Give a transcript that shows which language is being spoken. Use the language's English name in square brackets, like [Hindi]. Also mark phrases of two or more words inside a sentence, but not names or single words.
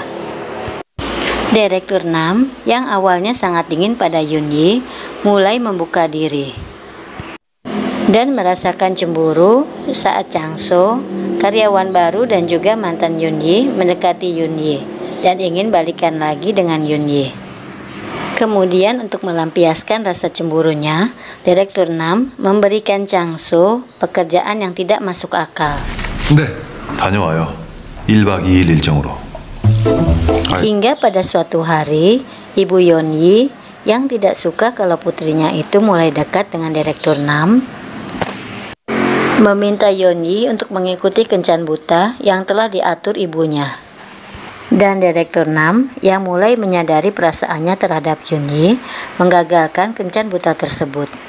[Indonesian] Direktur Nam yang awalnya sangat dingin pada Yeon-yi mulai membuka diri dan merasakan cemburu saat Chang-so, karyawan baru dan juga mantan Yeon-yi, mendekati Yeon-yi dan ingin balikan lagi dengan Yeon-yi. Kemudian untuk melampiaskan rasa cemburunya, Direktur Nam memberikan Chang-so pekerjaan yang tidak masuk akal. [Korean] 네, 다녀와요. 1박 2일 일정으로. [Indonesian] Hingga pada suatu hari, Ibu Yeon-yi yang tidak suka kalau putrinya itu mulai dekat dengan Direktur Nam meminta Yeon-yi untuk mengikuti kencan buta yang telah diatur ibunya. Dan Direktur Nam yang mulai menyadari perasaannya terhadap Yeon-yi menggagalkan kencan buta tersebut.